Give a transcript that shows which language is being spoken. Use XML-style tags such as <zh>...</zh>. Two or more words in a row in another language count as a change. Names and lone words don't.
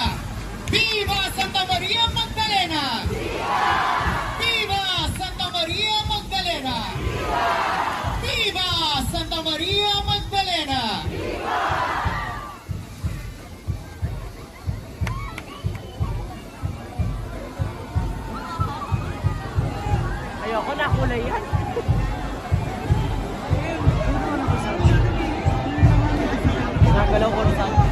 <es>Viva Santa Maria Magdalena! Viva Santa Maria Magdalena! Viva Santa Maria Magdalena!</es> <tl>Ayoko na, kulay yan. Nagalaw ko sa</tl>